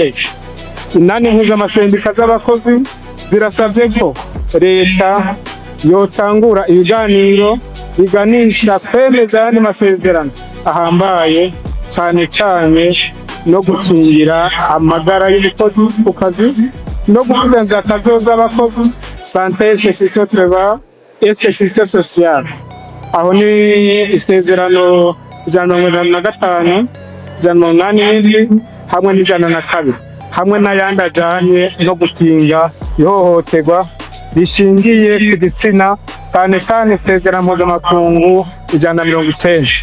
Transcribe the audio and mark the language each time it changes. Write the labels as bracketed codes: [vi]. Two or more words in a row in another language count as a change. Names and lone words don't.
[rn] Inani mpuzamasendika z'abakozi zirasavye ko leta yotangura ibiganiro biganisha kwemeza ayandi masezerano ahambaye cane cane no gukingira amagara y'umukozi ku kazi no gukomeza akazoza abakozi [fr] santé sécurité travail et sécurité sociale. [rn] Aho ni isezerano 185, 187 hamwe n'102 hamwe n'ayandi ajanye no gukinga ihohoterwa rishingiye ku gitsina cane cane isezerano mpuzamakungu 190.